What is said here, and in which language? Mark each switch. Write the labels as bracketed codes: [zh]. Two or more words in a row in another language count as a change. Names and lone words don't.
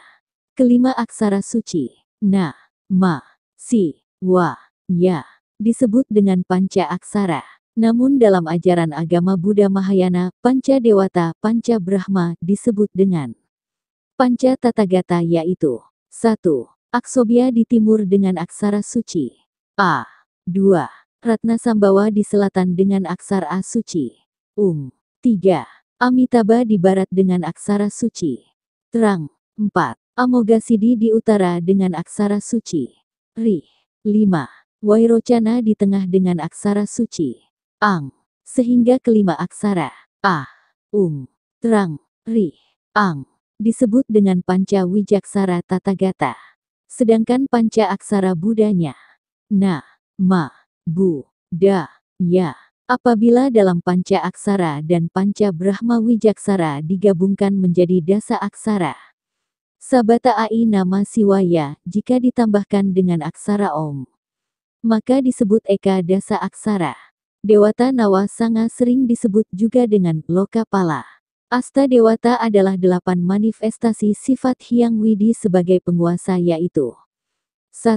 [id] Kelima aksara suci Na, Ma, Si, Wa, Ya disebut dengan panca aksara. Namun dalam ajaran agama Buddha Mahayana, panca dewata, panca Brahma disebut dengan panca Tathagata yaitu 1. Aksobya di timur dengan aksara suci A. 2. Ratna Sambawa di selatan dengan aksara A suci 3. Amitabha di barat dengan aksara suci Terang 4. Amoghasiddhi di utara dengan aksara suci Ri 5. Wairocana di tengah dengan aksara suci Ang. Sehingga kelima aksara A, Terang, Ri, Ang disebut dengan panca wijaksara Tathagata. Sedangkan panca aksara Buddhanya Na, Ma, Bu, Da, Ya. Apabila dalam panca aksara dan panca Brahma Wijaksara digabungkan menjadi dasa aksara Sabata Ai nama Siwaya, jika ditambahkan dengan aksara Om, maka disebut Eka dasa aksara. Dewata Nawa Sanga sering disebut juga dengan Lokapala. Asta Dewata adalah 8 manifestasi sifat Hyang Widi sebagai penguasa yaitu 1.